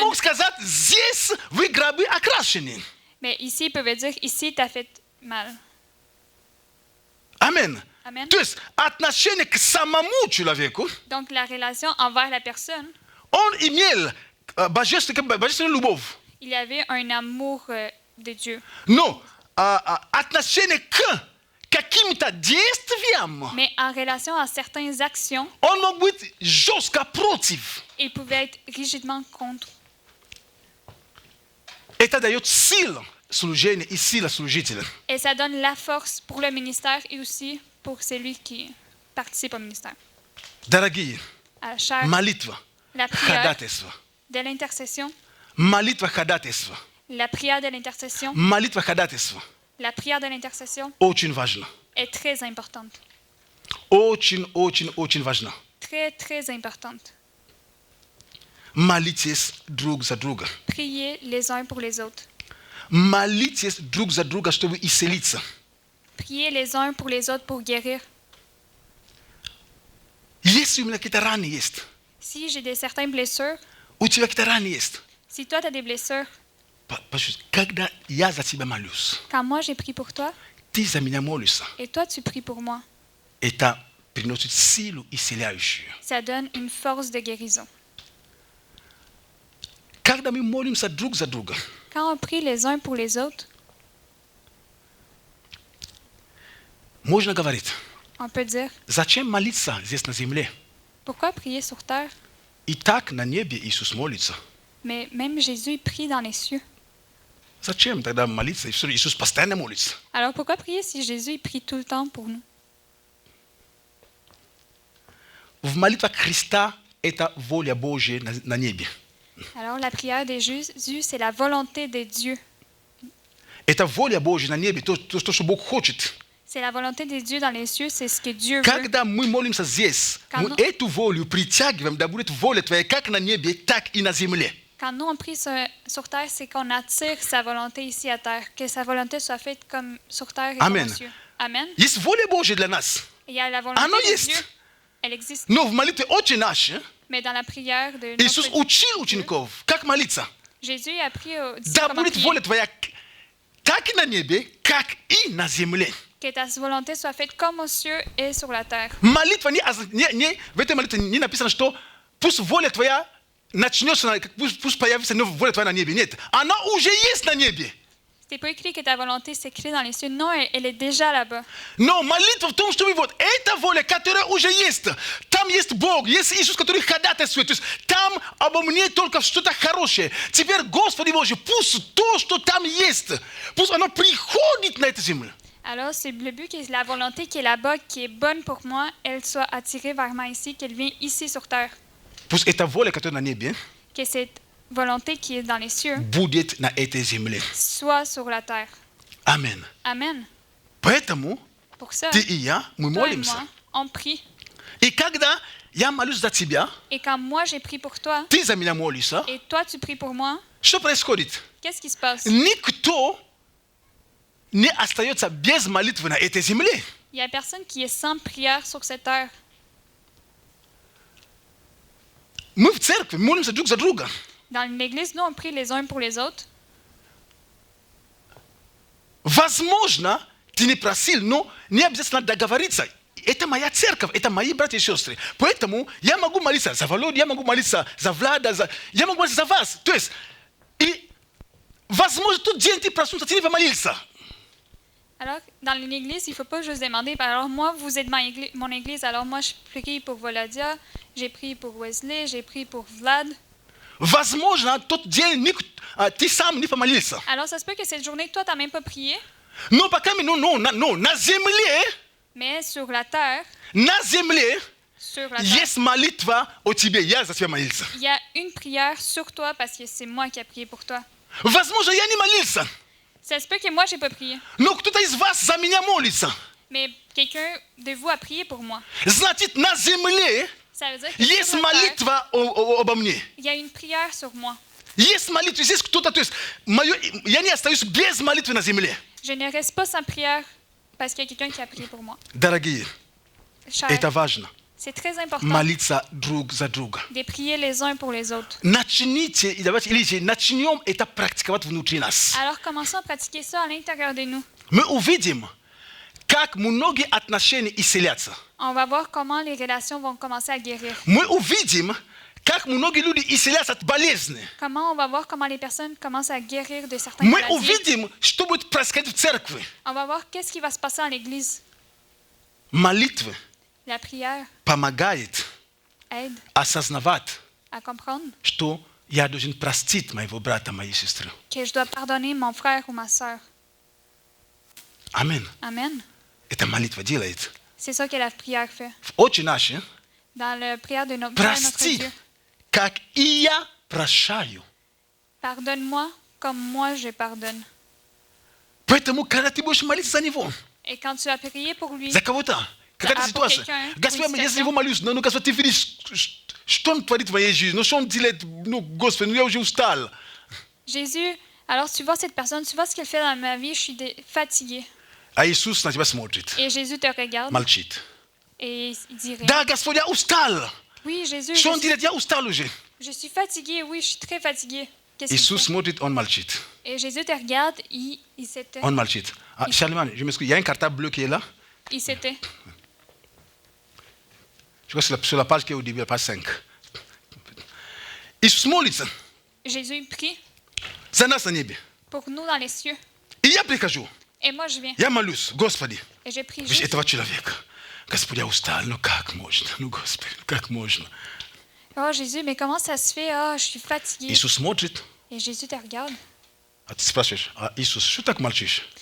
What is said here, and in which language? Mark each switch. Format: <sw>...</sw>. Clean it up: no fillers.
<ru>мог сказать, здесь вы гробы окрашены.</ru> <fr>Mais ici, il pouvait dire, ici, t'as fait mal.</fr> <ru>Амен.</ru> <fr>Amen.</fr> <ru>То есть отношение к самому человеку,</ru> <fr>Donc, la relation envers la personne,</fr> <ru>он имел божественную любовь.</ru> <fr>il y avait un amour de Dieu.</fr> <ru>Но отношение к каким-то действиям,</ru> <fr>Mais en relation à certaines actions,</fr> <ru>он мог быть жестко против.</ru> <fr>il pouvait être rigidement contre.</fr> <ru>Это дает силу служения и сила служителя.</ru> <fr>Et ça donne la force pour le ministère et aussi pour celui qui participe au ministère.</fr> <ru>Дорогие,</ru> <fr>Chers,</fr> <ru>молитва,</ru> <fr>la prière</fr> <ru>ходатайство.</ru> <fr>de l'intercession,</fr> <ru>Молитва ходатайства.</ru> <fr>la prière de l'intercession,</fr> <ru>Молитва ходатайства.</ru> <fr>la prière de l'intercession</fr> <ru>Очень важно.</ru> <fr>est très importante.</fr> <ru>Очень, очень, очень важно.</ru> <fr>Très, très importante.</fr> <ru>Молитесь друг за друга.</ru> <fr>Priez les uns pour les autres.</fr> <ru>Молитесь друг за друга, чтобы исцелиться.</ru> <fr>Priez les uns pour les autres pour guérir.</fr> <ru>Если у меня какие-то раны есть,</ru> <fr>Si j'ai certaines blessures,</fr> <ru>у тебя какие-то раны есть,</ru> <fr>si toi tu as des blessures,</fr> <ru>когда я за тебя молюсь,</ru> <fr>quand moi j'ai prié pour toi</fr> <ru>ты за меня молишься,</ru> <fr>et toi tu pries pour moi,</fr> <ru>это приносит силу исцеляющую.</ru> <fr>ça donne une force de guérison.</fr> <ru>Когда мы молимся друг за друга,</ru> <fr>Quand on prie les uns pour les autres,</fr> <ru>можно говорить,</ru> <fr>on peut dire,</fr> <ru>зачем молиться здесь на земле?</ru> <fr>pourquoi prier sur terre?</fr> <ru>И так на небе Иисус молится.</ru> <fr>Mais même Jésus il prie dans les cieux.</fr> <ru>Зачем тогда молиться? Иисус постоянно молится.</ru> <fr>Alors pourquoi prier si Jésus il prie tout le temps pour nous?</fr> <ru>В молитвах Христа это воля Божья на небе.</ru> <fr>Alors la prière de Jésus, c'est la volonté de Dieu.</fr> <ru>Это воля Божья на небе, то, что Бог хочет.</ru> <fr>C'est la volonté de Dieu dans les cieux, c'est ce que Dieu veut.</fr> <ru>Когда мы молимся здесь, мы эту волю притягиваем, да будет воля Твоя как на небе, так и на земле.</ru> <fr>Quand nous on prie sur terre, c'est qu'on attire sa volonté ici à terre, que sa volonté soit faite comme sur terre et Amen. comme aux cieux. Amen.</fr> <ru>Есть воля Божья для нас.</ru> <fr>Il y a la volonté</fr> <ru>Оно</ru> <fr>de</fr> <ru>есть.</ru> <fr>Dieu, elle existe.</fr> <ru>Но в молитве «Отче наш»</ru> <fr>Mais dans la prière de notre</fr> <ru>Иисус</ru> <fr>Dieu,</fr> <ru>учил учеников, как молиться.</ru> <fr>Jésus a appris aux disciples</fr> <ru>Да</ru> <fr>comment</fr> <ru>будет</ru> <fr>prier,</fr> <ru>воля Твоя как на небе, как и на земле.</ru> <fr>que ta volonté soit faite comme aux cieux et sur la terre.</fr> <ru>Молитва в этой молитве не написано, что пусть воля Твоя начнется, пусть появится воля Твоя на небе. Нет, она уже есть на небе.</ru> <fr>C'est pas écrit que ta volonté s'écrit dans les cieux. Non, elle est déjà là-bas.</fr> <ru>Но молитва в том, чтобы вот эта воля, которая уже есть, там есть Бог, есть Иисус, который ходатайствует. То есть там обо мне только что-то хорошее. Теперь, Господи Боже, пусть то, что там есть, пусть оно приходит на эту землю.</ru> <fr>Alors, c'est le but que la volonté qui est là-bas, qui est bonne pour moi, elle soit attirée vers moi ici, qu'elle vienne ici sur terre.</fr> <ru>Пусть эта воля, которая на небе,</ru> <fr>Que cette volonté qui est dans les cieux</fr> <ru>будет на этой земле.</ru> <fr>soit sur la terre.</fr> <ru>Амен.</ru> <fr>Amen.</fr> <ru>Поэтому</ru> <fr>Pour ça,</fr> <ru>ты и я, мы</ru> <fr>toi et</fr> <ru>молимся.</ru> <fr>moi, on prie.</fr> <ru>И когда я молюсь за тебя,</ru> <fr>Et quand moi, j'ai prié pour toi,</fr> <ru>ты за меня молишься,</ru> <fr>et toi, tu pries pour moi,</fr> <ru>что происходит?</ru> <fr>qu'est-ce qui se passe?</fr> <ru>Никто не остается без молитвы на этой земле.</ru> <fr>Il n'y a personne qui est sans prière sur cette terre.</fr> <ru>Мы в церкви молимся друг за друга.</ru> <fr>Dans l'église, nous, on prie les uns pour les autres.</fr> <ru>Возможно, ты не просил, но не обязательно договориться. Это моя церковь, это мои братья и сестры. Поэтому я могу молиться за Володю, я могу молиться за Влада, я могу молиться за вас. То есть, и, возможно, тот день ты проснулся, ты не помолился.</ru> <fr>Alors, dans une église, il ne faut pas juste demander, alors moi, vous êtes mon église, alors moi, je prie pour Volodia, j'ai prié pour Wesley, j'ai prié pour Vlad.</fr> <ru>Возможно, тот день ты сам не помолился.</ru> <fr>Alors, ça se peut que cette journée, toi, tu n'as même pas prié,</fr> <ru>Но пока на земле,</ru> <fr>mais sur la terre,</fr> <ru>на земле</ru> <fr>sur la terre,</fr> <ru>есть молитва о тебе, я за тебя молился.</ru> <fr>il y a une prière sur toi parce que c'est moi qui ai prié pour toi.</fr> <ru>Возможно, я не молился,</ru> <fr>Ça se peut que moi, je n'ai pas prié,</fr> <ru>но кто-то из вас за меня молится.</ru> <fr>mais quelqu'un de vous a prié pour moi.</fr> <ru>Значит, на земле</ru> <fr>Ça veut dire que</fr> <ru>есть</ru> <fr>sur la terre,</fr> <ru>молитва обо мне.</ru> <fr>il y a une prière sur moi.</fr> <ru>Есть молитва, здесь кто-то, то есть я не остаюсь без молитвы на земле.</ru> <fr>Je ne reste pas sans prière parce qu'il y a quelqu'un qui a prié pour moi.</fr> <ru>Дорогие,</ru> <fr>Cher,</fr> <ru>это важно.</ru> <fr>c'est très important</fr> <ru>Молиться друг за друга.</ru> <fr>de prier les uns pour les autres.</fr> <ru>Начните, давайте, или начнем это практиковать внутри нас.</ru> <fr>Alors, commençons à pratiquer ça à l'intérieur de nous.</fr> <ru>Мы увидим, как многие отношения исцелятся.</ru> <fr>On va voir comment les relations vont commencer à guérir.</fr> <ru>Мы увидим, как многие люди исцелятся от болезни.</ru> <fr>Comment on va voir comment les personnes commencent à guérir de certaines</fr> <ru>Мы</ru> <fr>maladies.</fr> <ru>увидим, что будет происходить в церкви.</ru> <fr>On va voir qu'est-ce qui va se passer en l'église.</fr> <ru>Молитва</ru> <fr>La prière</fr> <ru>помогает</ru> <fr>aide</fr> <ru>осознавать,</ru> <fr>à comprendre</fr> <ru>что я должен простить моего брата, моей сестры.</ru> <fr>que je dois pardonner mon frère ou ma sœur.</fr> <ru>Амин.</ru> <fr>Amen.</fr> <ru>Это молитва делает.</ru> <fr>C'est ça que la prière fait.</fr> <ru>В «Отче наш»</ru> <fr>Dans la prière de notre Père, notre</fr> <ru>Прости,</ru> <fr>Dieu.</fr> <ru>как и я прощаю.</ru> <fr>Pardonne-moi comme moi je pardonne.</fr> <ru>Поэтому, когда ты будешь молиться за него,</ru> <fr>Et quand tu as prié pour lui,</fr> <ru>за кого-то, какая-то</ru> <fr>pour</fr> <ru>ситуация,</ru> <fr>quelqu'un,</fr> <ru>Господь,</ru> <fr>pour une</fr> <ru>я за него молюсь, но Господь, ты видишь, что он творит в моей жизни, ну что он делает, ну, Господи, ну я уже устал.</ru> <fr>Jésus, alors tu vois cette personne, tu vois ce qu'elle fait dans ma vie, je suis fatiguée.</fr> <ru>А Иисус на тебя смотрит,</ru> <fr>Et Jésus te regarde</fr> <ru>молчит.</ru> <fr>et il dit rien.</fr> <ru>Да, Господь, я устал.</ru> <fr>Oui, Jésus,</fr> <ru>Что он делает? Я устал уже.</ru> <fr>je suis fatiguée, oui, je suis très fatiguée. Qu'est-ce qu'il</fr> <ru>Иисус</ru> <fr>fait?</fr> <ru>смотрит, он молчит.</ru> <fr>Et Jésus te regarde, il s'était.</fr> <ru>Он молчит.</ru> <fr>А, Charlemagne, je m'excuse, il y a un cartable bleu qui est là. Il s'était. Je crois que c'est sur la page qui est au début, la page 5.</fr> <ru>Иисус молится</ru> <fr>Jésus prie</fr> <ru>за нас на небе.</ru> <fr>pour nous dans les cieux.</fr> <ru>И я прихожу,</ru> <fr>Et moi, je viens.</fr> <ru>я молюсь, Господи,</ru> <fr>Et je prie</fr> <ru>видишь</ru> <fr>juste.</fr> <ru>этого человека. Господи, я устал, ну как можно? Ну, Господи, ну как можно?</ru> <fr>Oh Jésus, mais comment ça se fait? Ah, je suis fatiguée.</fr> <ru>Иисус смотрит,</ru> <fr>Et Jésus te regarde.</fr> <ru>а ты спрашиваешь, а Иисус, что так молчишь?</ru>